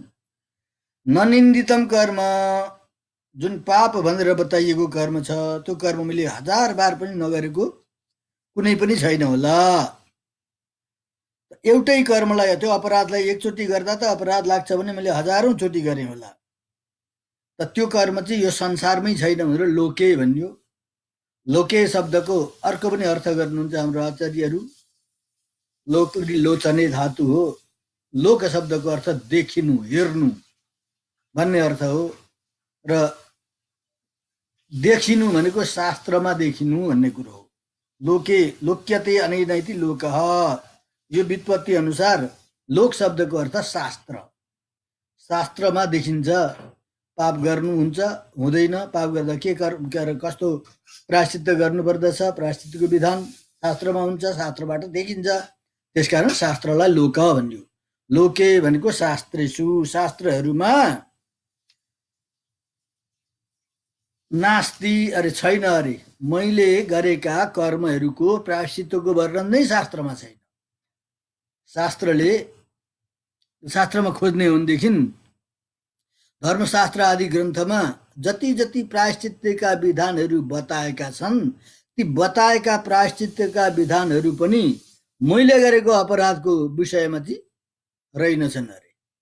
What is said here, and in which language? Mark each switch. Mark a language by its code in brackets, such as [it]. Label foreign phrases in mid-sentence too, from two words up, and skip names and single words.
[sa] ननिन्दितम कर्म, [ne] जुन पाप भनेर बताइएको कर्म छ, त्यो कर्म मैले हजार बार पनि नगरेको कुनै पनि छैन होला। एउटै कर्मलाई, त्यो अपराधलाई एकचोटि गर्दा त अपराध लाग्छ भने मैले हजारौं चोटि गरेँ होला, त त्यो कर्म चाहिँ यो संसारमै छैन भनेर लोके भनियो। लोके शब्दको अर्को पनि अर्थ गर्नुहुन्छ हाम्रो आचार्यहरू। [sa] लोक लोचने [ne] धातु हो। लोक शब्दको अर्थ देखिनु, हेर्नु भन्ने अर्थ हो, र देखिनु भनेको शास्त्रमा देखिनु भन्ने कुरो हो। [sa] लोके लोक्यते अनैनैति लोकः, [ne] यो व्युत्पत्ति अनुसार लोक शब्दको अर्थ शास्त्र, शास्त्रमा देखिन्छ। पाप गर्नुहुन्छ, हुँदैन, पाप गर्दा के कस्तो प्रायश्चित्त गर्नुपर्दछ, प्रायश्चित्तको विधान शास्त्रमा हुन्छ, शास्त्रबाट देखिन्छ। त्यसकारण शास्त्रलाई लोक भनियो। लोके भनेको शास्त्रेषु, शास्त्रहरूमा, नास्ति अरे छैन अरे, मैले गरेका कर्महरूको प्रायश्चित्तको वर्णन नै शास्त्रमा छैन। शास्त्रमा खोज्ने हो भनेदेखि धर्मशास्त्र आदि ग्रन्थमा जति जति प्रायश्चित्तका विधानहरू बताएका छन्, ती बताएका प्रायश्चित्तका विधानहरू पनि मैले गरेको अपराधको विषयमा चाहिँ रहेनछन् अरे।